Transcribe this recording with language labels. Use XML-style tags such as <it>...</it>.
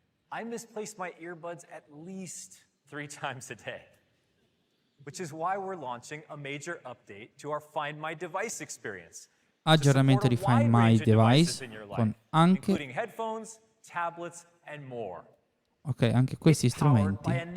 <en>I misplace my earbuds at least 3 times a day, which is why we're launching a major update to our Find My Device experience.</en> <it>Aggiornamento di Find My Device con anche</it> <en>including headphones, tablets and more.</en> <it>Ok, anche questi strumenti.</it>